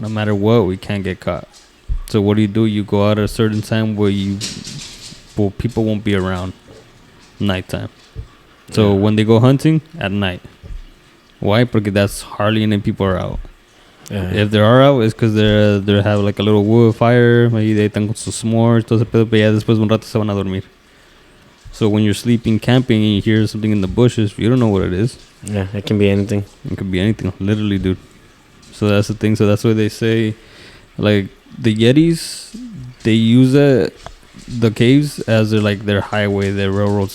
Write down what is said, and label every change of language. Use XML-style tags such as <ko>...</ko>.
<en>No matter what, we can't get caught. So what do? You go out at a certain time where people won't be around. Nighttime. So when they go hunting at night. Why? Because that's hardly any people are out. Yeah. If they are out, it's because they have like a little wood fire. Maybe they</en> <es>están con sus s'mores, todo ese pedo, pero ya después de un rato se van a dormir.</es> <en>So when you're sleeping, camping, and you hear something in the bushes, you don't know what it is. Yeah, it can be anything. It could be anything, literally, dude. So that's the thing. So that's why they say, like, the Yetis, they use the caves as their highway, their railroads.</en>